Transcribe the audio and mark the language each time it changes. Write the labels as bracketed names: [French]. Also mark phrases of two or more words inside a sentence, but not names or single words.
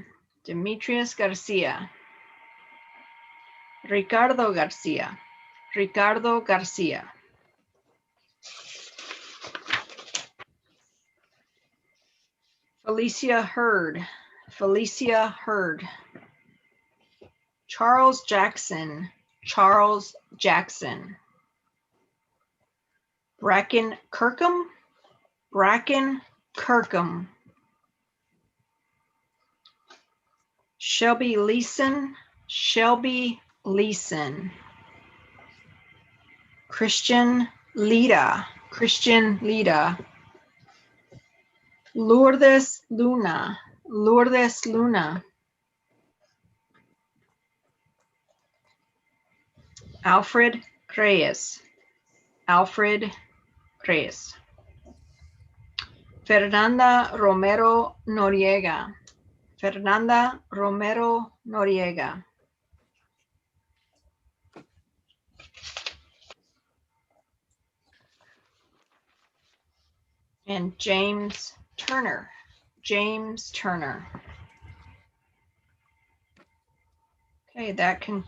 [English] Demetrius Garcia. Ricardo Garcia. Ricardo Garcia. Felicia Hurd. Felicia Hurd. Charles Jackson. Charles Jackson. Bracken Kirkham. Bracken Kirkham. Shelby Leeson. Shelby Leeson. Christian Lida. Christian Lida. Lourdes Luna. Lourdes Luna. Alfred Reyes. Alfred Reyes. Fernanda Romero Noriega. Fernanda Romero Noriega. And James Turner. James Turner. Okay, that concludes